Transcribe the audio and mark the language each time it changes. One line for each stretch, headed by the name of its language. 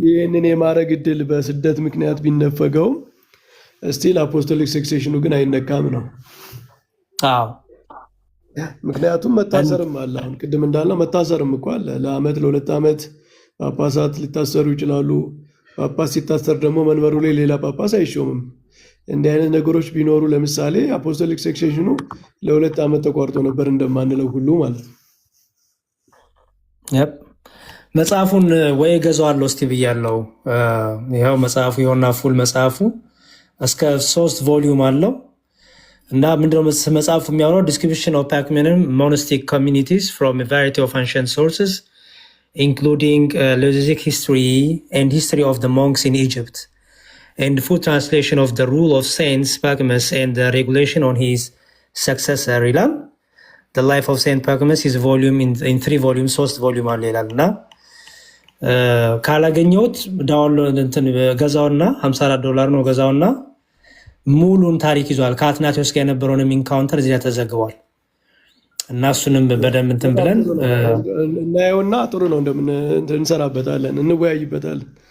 Amharic: ይህንን የማድረግ እድል በስደት ምክንያት ቢነፈገውም ስቲል አፖስቶሊክ ሰክሴሽኑ ግን አይነካም ነው ምክንያቱም መታሰርም አለ አሁን ቅድም እንዳለው መታሰርም እኮ አለ ለአመት ለሁለት ዓመት ጳጳሳት ሊታሰሩ ይችላሉ ጳጳስ ሲታሰር ደግሞ መንበሩ ላይ ሌላ ጳጳስ አይሾምም እንዲህ አይነት ነገሮች ቢኖሩ ለምሳሌ አፖስቶሊክ ሰክሴሽኑ ለሁለት ዓመት ተቋርጦ ነበር እንደማንለው ሁሉ ማለት ነው መጽሐፉን ወይ ገዛዋለሁ እስቲ ብያለሁ ይሄው መጽሐፉ ይሆንና ፉል መጽሐፉ እስከ 3 ቮሊዩም አለው እና ምንድነው መጽሐፉ የሚያወራው
English: description of Pacumian monastic communities from a variety of ancient sources including Lezic history and history of the monks in Egypt and full translation of the rule of Saint Pacumus and the regulation on his successor
Amharic: ይላል
English: the life of Saint Pacumus is volume in 3 volumes 3 volume
Amharic: አለ ይላልና ካላገኘሁት ዳውንሎድ እንትን ገዛውና $54 ነው ገዛውና ሙሉን ታሪክ ይዟል ከአትናቴዎስ ጋር የነበረውን ኢንካውንተር እዚህ ላይ ተዘግቧል እና እሱንም በደንብ እንትን ብለን እናየውና ጥሩ ነው እንደምን እንሰራበታለን እንወያይበታለን